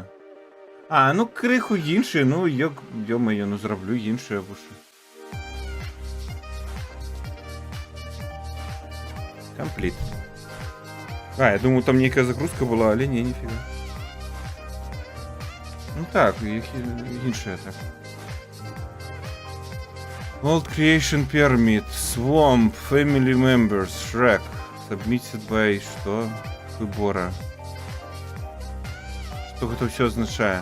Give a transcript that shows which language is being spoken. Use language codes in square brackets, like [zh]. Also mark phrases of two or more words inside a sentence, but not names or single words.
[be] А, ну крыху іншыя, ну ё-моё, ну зраблю іншыя вушы. Компліт. А, я думаю, там нейкая загрузка была, але не, ніфіга. Ну так, іх іншыя так. [en] Old Creation Permit, Swamp, Family Members, Shrek, Submitted by... [be] Што? Выбора. Што гэта ўсё азначае?